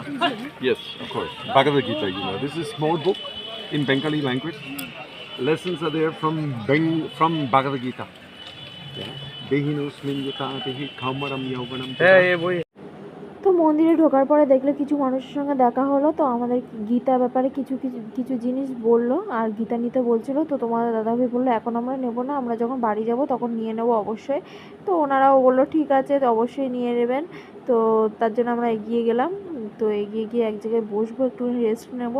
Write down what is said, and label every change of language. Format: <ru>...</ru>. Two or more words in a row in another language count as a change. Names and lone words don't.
<en>Yes, of course. Bhagavad Gita, you know. This is a small book in Bengali language. Lessons are there from Bhagavad Gita.</en> <sa>Dehinosmin yata dehi kamaram yauvanam.</sa> <bn>তো মন্দিরে ঢোকার পরে দেখলে কিছু মানুষের সঙ্গে দেখা হলো, তো আমাদের গীতা ব্যাপারে কিছু কিছু কিছু জিনিস বললো, আর গীতা নিতে বলছিল। তো তোমাদের দাদাভাই বললো এখন আমরা নেবো না, আমরা যখন বাড়ি যাব তখন নিয়ে নেবো অবশ্যই। তো ওনারাও বললো ঠিক আছে, তো অবশ্যই নিয়ে নেবেন। তো তার জন্য আমরা এগিয়ে গেলাম, তো এগিয়ে গিয়ে এক জায়গায় বসবো, একটুখানি রেস্ট নেবো।</bn>